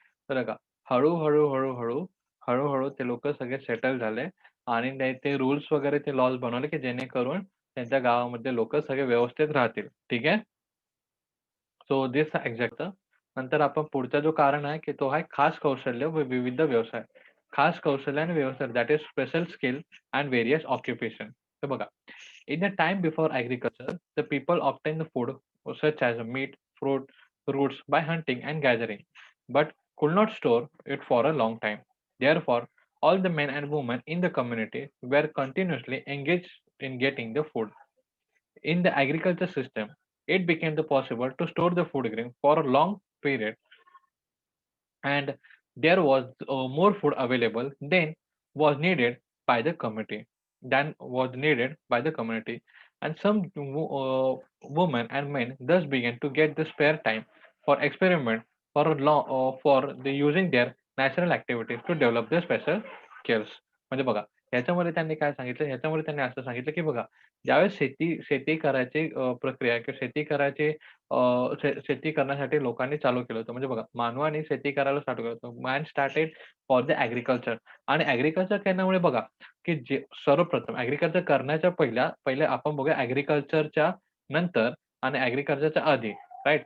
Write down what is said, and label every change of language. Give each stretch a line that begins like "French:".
Marathi: तर बघा, हळू-हळू ते लोकं सगळे सेटल झाले आणि ते रूल्स वगैरे ते लॉज बनवले, की जेणेकरून त्यांच्या गावामध्ये लोकं सगळे व्यवस्थित राहतील. ठीक आहे?
English: so this exact
Marathi: नंतर आपण पुढचा जो कारण आहे, की तो आहे खास कौशल्य व विविध व्यवसाय. खास कौशल्य आणि व्यवसाय
English: That is special skill and various occupation.
Marathi: तर बघा,
English: In the time before agriculture, the people obtained the food such as meat, fruit, roots by hunting and gathering, but could not store it for a long time. Therefore, all the men and women in the community were continuously engaged in getting the food. In the agriculture system, it became the possible to store the food grain for a long period, and there was more food available by the community than was needed by the community, and some women and men thus began to get the spare time for experiment for the using their natural activities to develop their special skills.
Marathi: म्हणजे बघा, ह्याच्यामध्ये त्यांनी काय सांगितलं, ह्याच्यामध्ये त्यांनी असं सांगितलं, की बघा, ज्यावेळेस शेती करायची प्रक्रिया किंवा शेती करण्यासाठी लोकांनी चालू केलं होतं. म्हणजे बघा, मानवाने शेती करायला स्टार्ट केलं होतं.
English: man started for the agriculture
Marathi: आणि ॲग्रीकल्चर केल्यामुळे बघा, की जे सर्वप्रथम ॲग्रीकल्चर करण्याच्या पहिले आपण बघूया ॲग्रीकल्चरच्या नंतर आणि ॲग्रीकल्चरच्या आधी, राइट?